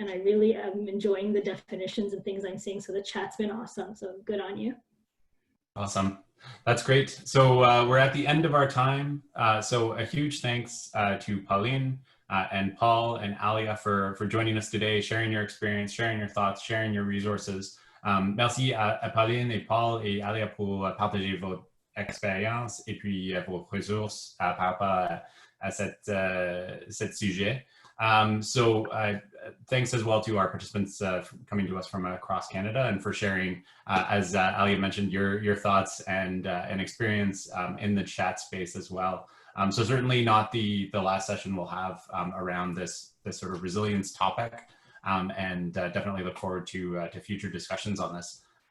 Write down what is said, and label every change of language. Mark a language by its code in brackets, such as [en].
[en] And I really am enjoying the definitions and things I'm seeing. So the chat's been awesome. So good on you. Awesome. That's great. So we're at the end of our time. So a huge thanks to Pauline and Paul and Alia for joining us today, sharing your experience, sharing your thoughts, sharing your resources. [fr] Merci à Pauline et Paul et Alia pour partager votre expérience et puis vos ressources par rapport à cet sujet. [en] So thanks as well to our participants coming to us from across Canada, and for sharing, as Alia mentioned, your thoughts and experience in the chat space as well. So certainly not the last session we'll have around this sort of resilience topic, and definitely look forward to future discussions on this.